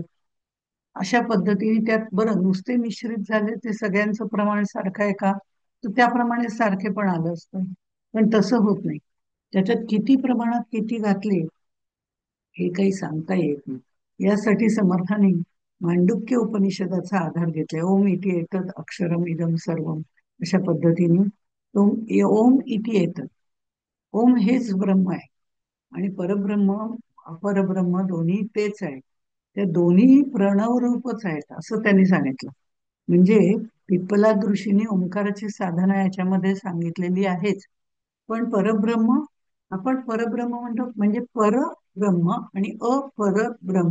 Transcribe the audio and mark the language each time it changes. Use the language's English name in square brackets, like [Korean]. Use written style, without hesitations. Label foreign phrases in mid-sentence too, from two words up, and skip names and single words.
[Marathi] अशा पद्धतीने त्यात बरं नुसते मिश्रित झाले, ते सगळ्यांचं प्रमाण सारखं आहे का? तर त्याप्रमाणे सारखे पण आलं असतं, पण तसं होत नाही. त्याच्यात किती प्रमाणात किती घातले हे काही सांगता येत नाही. यासाठी समर्थाने मांडुक्य उपनिषदाचा आधार घेतलाय. [Sanskrit] ओम इति एतत् अक्षरम इदम सर्वम, [Marathi] अशा पद्धतीने तो [Sanskrit] ओम इति एतत्, [Marathi] ओम हेच ब्रह्म आहे आणि परब्रह्म अपरब्रह्म दोन्ही तेच आहे. त्या दोन्ही प्रणव रूपच आहेत असं त्यांनी सांगितलं. म्हणजे पिप्पलाद ऋषीने ओंकाराची साधना याच्यामध्ये सांगितलेली आहेच, पण परब्रह्म, आपण परब्रह्म म्हणतो म्हणजे परब्रह्म आणि अपरब्रह्म.